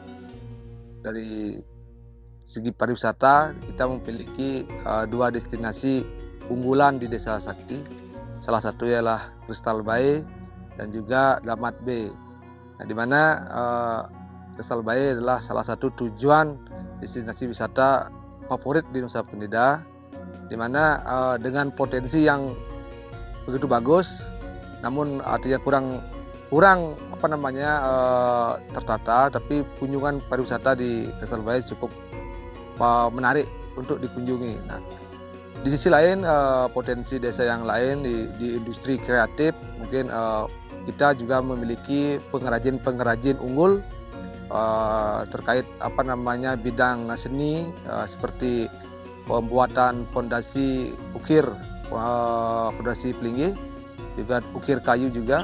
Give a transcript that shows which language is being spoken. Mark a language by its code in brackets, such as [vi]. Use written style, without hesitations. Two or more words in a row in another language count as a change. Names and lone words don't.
[id] Dari segi pariwisata, kita memiliki 2 destinasi unggulan di Desa Sakti. Salah satu ialah Crystal Bay dan juga Damat Bay. Nah, di mana Crystal Bay adalah salah satu tujuan destinasi wisata favorit di Nusa Penida, di mana dengan potensi yang begitu bagus, namun artinya kurang tertata, tapi kunjungan pariwisata di Crystal Bay cukup menarik untuk dikunjungi. Nah, di sisi lain potensi desa yang lain di industri kreatif mungkin kita juga memiliki pengrajin unggul terkait bidang seni seperti pembuatan pondasi ukir, pondasi pelinggih, juga ukir kayu juga.